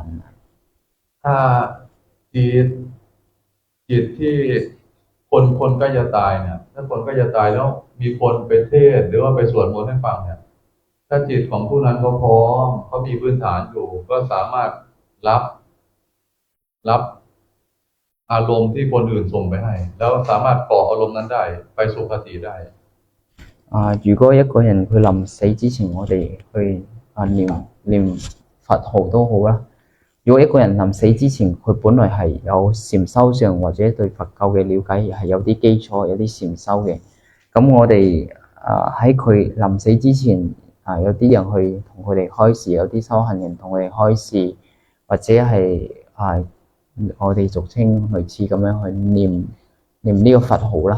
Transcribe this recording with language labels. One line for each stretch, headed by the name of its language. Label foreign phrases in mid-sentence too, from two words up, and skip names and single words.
Thai: ถ้าจิตที่คนใกล้จะตายเนี่ยถ้าคนใกล้จะตายแล้วมีคนไปเทศน์หรือว่าไปสวดมนต์ให้ฟังเนี่ยถ้าจิตของผู้นั้นเขาพร้อมเขามีพื้นฐานอยู่ก็สามารถรับอารมณ์ที่คนอื่นส่งไปให้แล้วสามารถเกาะอารมณ์นั้นได้ไปสุคติได้
Cantonese: 如果一個人佢臨死之前，我哋去念佛號都好啦。如果一個人臨死之前，佢本來係有禪修上或者對佛教嘅了解係有啲基礎，有啲禪修嘅，咁我哋喺佢臨死之前有啲人去同佢哋開示，有啲修行人同佢哋開示，或者係我哋俗稱類似咁樣去念呢個佛號啦。